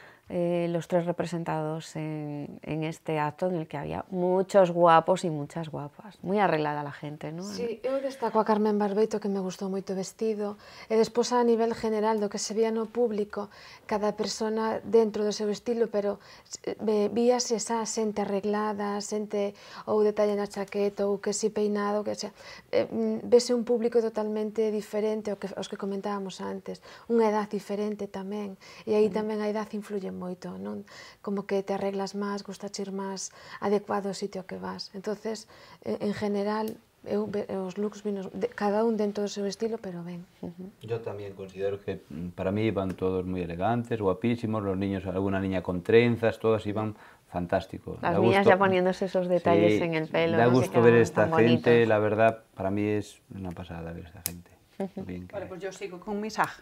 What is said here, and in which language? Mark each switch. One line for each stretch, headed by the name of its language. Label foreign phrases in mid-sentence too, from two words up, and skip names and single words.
Spanish: los tres representados en este acto en el que había muchos guapos y muchas guapas. Muy arreglada la gente, ¿no?
Galician: Sí, eu destaco a Carmen Barbeito, que me gustou moito o vestido, e despois a nivel general do que se vía no público, cada persona dentro do seu estilo, pero víase esa xente arreglada, xente ou detalle na chaqueta, ou que si peinado, que xa, vese un público totalmente diferente aos que comentábamos antes, unha edad diferente tamén, e aí tamén a edad influye moito, non? Como que te arreglas máis, gustache ir máis adecuado ao sitio que vas. Entonces, en general, os looks vinos, cada un dentro do seu estilo, pero ben.
Spanish: Yo también considero que para mí iban todos muy elegantes, guapísimos, los niños, alguna niña con trenzas, todas iban fantástico. Las niñas ya poniéndose esos detalles en el pelo. Da ¿no? gusto ver esta gente, la verdad, para mí es una pasada ver esta gente. Bien, Vale, pues yo sigo con mi saga.